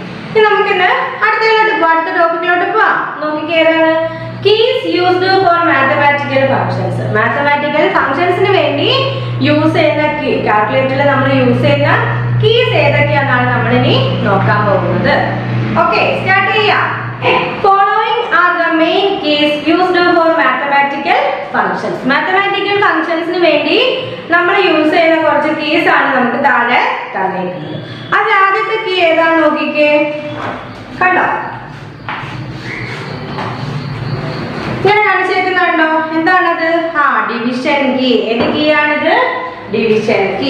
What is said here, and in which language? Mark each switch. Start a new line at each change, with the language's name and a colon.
Malayalam: ഇനി നമുക്കിന്ന് അടുത്ത ടോപ്പിക്കിലോട്ട് പോവാം. നോക്കിക്കേ, ഏതാണ്?
English: Keys used for mathematical functions.
Malayalam: Mathematical ഫങ്ഷൻസിന് വേണ്ടി യൂസ് ചെയ്യുന്ന കീ, കാൽക്കുലേറ്ററിൽ നമ്മൾ യൂസ് ചെയ്യുന്ന കീസ് ഏതൊക്കെയാണെന്നാണ് നമ്മൾ ഇനി നോക്കാൻ പോകുന്നത്. ഓക്കെ, സ്റ്റാർട്ട് ചെയ്യാം.
English: Following are the main keys used for mathematical functions.
Malayalam: Mathematical ഫങ്ഷൻസിന് വേണ്ടി നമ്മൾ യൂസ് ചെയ്യുന്ന കുറച്ച് കീസ് ആണ് നമുക്ക് താഴെ തന്നിരിക്കുന്നത്. അതിൽ ആദ്യത്തെ കീ ഏതാണ് നോക്കിക്കേ, കണ്ടോ? ഇങ്ങനെ കാണിച്ചേക്കുന്നുണ്ടോ? എന്താണത്? Division key. ഏത് കീ ആണിത്? Division key.